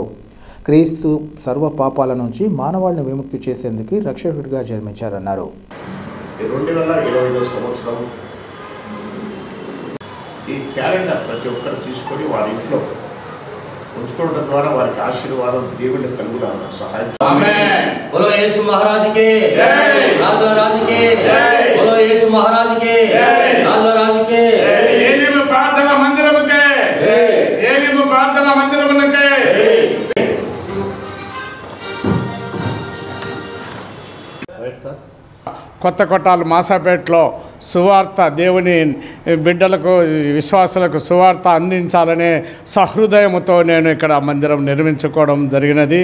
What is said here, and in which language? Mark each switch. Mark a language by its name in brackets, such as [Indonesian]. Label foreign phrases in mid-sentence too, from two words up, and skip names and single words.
[Telugu] క్రీస్తు సర్వ పాపాల నుంచి మానవాళిని విముక్తి చేసేందుకు రక్షకుడిగా జన్మించారన్నారు. 2025 సంవత్సరం ఈ క్యాలెండర్ ప్రతి ఒక్కరు తీసుకొని వారి ఇంట్లో ఉంచుకోవడం ద్వారా వారికి ఆశీర్వాదం దేవుని కలుగులా సహాయం. [Hindi] बोलो यीशु महाराज के जय, राजा राज के जय, बोलो यीशु महाराज के जय, राजा राज के एलिम प्रार्थना मंदिरम के जय, एलिम प्रार्थना मंदिरम के [Telugu] కొత్త కొట్టాలు మాసాపేటలో సువార్త, దేవుని బిడ్డలకు, విశ్వాసులకు సువార్త అందించాలనే సహృదయముతో నేను ఇక్కడ మందిరం నిర్మించుకోవడం జరిగినది.